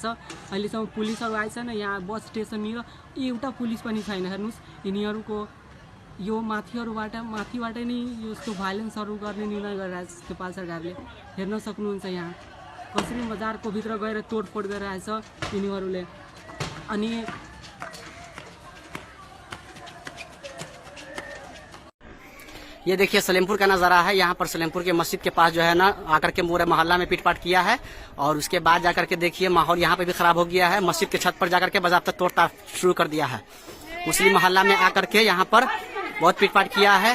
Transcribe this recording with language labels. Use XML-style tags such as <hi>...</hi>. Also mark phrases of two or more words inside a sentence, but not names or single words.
<ne>अहिलेसम्म पुलिसहरु आइछन्। यहाँ बस स्टेसननिर एउटा पुलिस पनि छैन। हेर्नुस् यिनीहरूको यो माथिबाट नै यस्तो भाइलेन्सहरु गर्ने निर्णय गरिरहेछ नेपाल सरकारले। हेर्न सक्नुहुन्छ यहाँ कसरी मजारको भित्र गएर तोडफोड गरिरहेछ यिनीहरूले। अनि</ne> <hi>ये देखिए सलेमपुर का नज़ारा है। यहाँ पर सलेमपुर के मस्जिद के पास जो है ना आकर के पूरे मोहल्ला में पीटपाट किया है और उसके बाद जाकर के देखिए माहौल यहाँ पे भी खराब हो गया है। मस्जिद के छत पर जाकर के बाज़ाब्ता तोड़ताड़ शुरू कर दिया है। मुस्लिम मोहल्ला में आकर के यहाँ पर बहुत पीटपाट किया है।</hi>